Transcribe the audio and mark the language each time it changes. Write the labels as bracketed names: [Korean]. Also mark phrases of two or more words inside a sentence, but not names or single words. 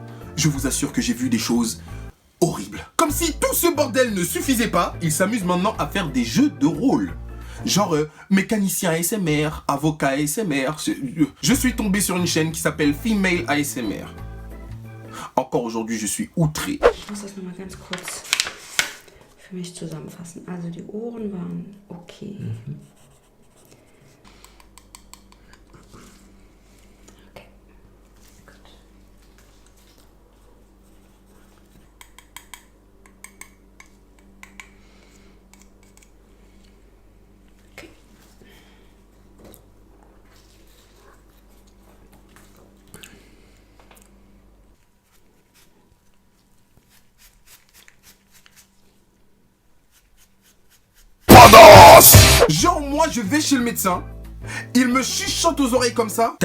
[French] Je vous assure que j'ai vu des choses horribles. Comme si tout ce bordel ne suffisait pas, ils s'amusent maintenant à faire des jeux de rôle. Genre mécanicien ASMR, avocat ASMR. Je suis tombé sur une chaîne qui s'appelle Female ASMR. Encore aujourd'hui, je suis outré. [German] Ich muss das nochmal ganz kurz für mich zusammenfassen. Also die Ohren waren okay. Okay. Gut. Okay. [French] Genre moi je vais chez le médecin, il me chuchote aux oreilles comme ça.